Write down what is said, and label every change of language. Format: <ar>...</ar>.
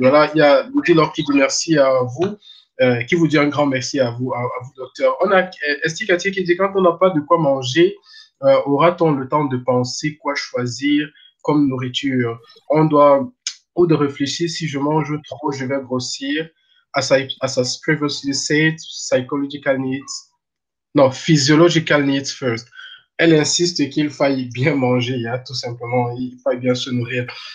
<fr>Voilà, il y a Louis qui dit merci à vous, qui vous dit un grand merci à vous, docteur. On a Estikati qui dit quand on n'a pas de quoi manger, aura-t-on le temps de penser quoi choisir comme nourriture? On doit ou de réfléchir si je mange trop, je vais grossir.</fr> <en>As I previously said, psychological needs, non, physiological needs first.</en> <fr>Elle insiste qu'il faille bien manger, hein, tout simplement, il faille bien se nourrir.</fr>